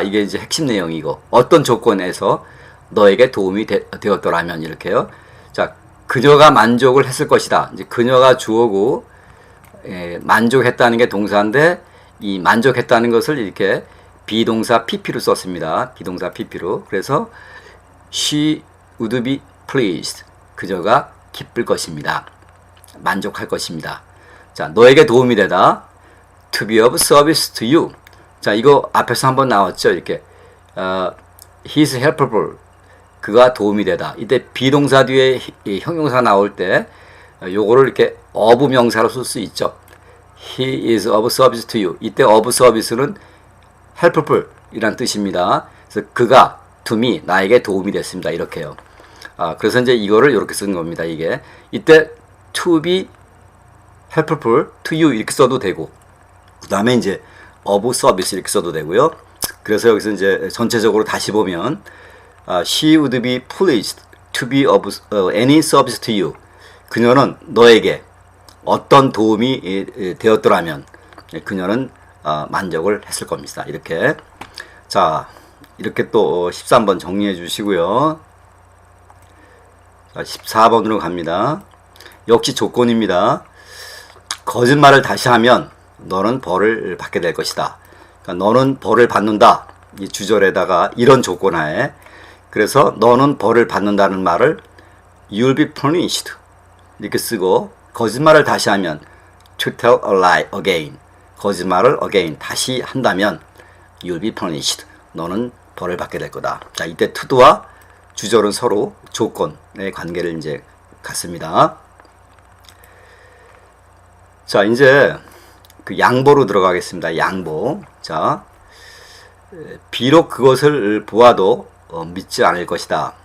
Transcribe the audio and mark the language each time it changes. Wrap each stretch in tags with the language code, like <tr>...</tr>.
<ko>이게 이제 핵심 내용이고 어떤 조건에서 너에게 도움이 되었더라면 이렇게요. 자, 그녀가 만족을 했을 것이다. 이제 그녀가 주어고 만족했다는 게 동사인데 이 만족했다는 것을 이렇게 비동사 pp로 썼습니다. 비동사 pp로.</ko> <en>그래서 she would be pleased.</en> <ko>그녀가 기쁠 것입니다. 만족할 것입니다. 자, 너에게 도움이 되다.</ko> <en>to be of service to you.</en> <ko>자, 이거 앞에서 한번 나왔죠. 이렇게</ko> <en>he's helpful.</en> <ko>그가 도움이 되다. 이때 비동사 뒤에 형용사 나올 때 요거를 이렇게 of 명사로 쓸 수 있죠.</ko> <en>He is of service to you.</en> <ko>이때</ko> <en>of service는 helpful</en> <ko>이란 뜻입니다. 그래서 그가</ko> <en>to me</en> <ko>나에게 도움이 됐습니다. 이렇게요. 그래서 이제 이거를 이렇게 쓰는 겁니다. 이게 이때</ko> <en>to be helpful to you</en> <ko>이렇게 써도 되고 그 다음에 이제 of service 이렇게 써도 되고요. 그래서 여기서 이제 전체적으로 다시 보면</ko> <en>she would be pleased to be of any service to you.</en> <ko>그녀는 너에게 어떤 도움이 되었더라면 그녀는 만족을 했을 겁니다. 이렇게. 자, 이렇게 또 13번 정리해 주시고요. 자, 14번으로 갑니다. 역시 조건입니다. 거짓말을 다시 하면 너는 벌을 받게 될 것이다. 그러니까 너는 벌을 받는다. 이 주절에다가 이런 조건 하에. 그래서 너는 벌을 받는다는 말을</ko> <en>you'll be punished</en> <ko>이렇게 쓰고 거짓말을 다시 하면</ko> <en>to tell a lie again.</en> <ko>거짓말을</ko> <en>again</en> <ko>다시 한다면</ko> <en>you'll be punished.</en> <ko>너는 벌을 받게 될 거다. 자, 이때 to도와 주절은 서로 조건의 관계를 이제 갖습니다. 자, 이제 그 양보로 들어가겠습니다. 양보. 자, 비록 그것을 보아도 믿지 않을 것이다.</ko>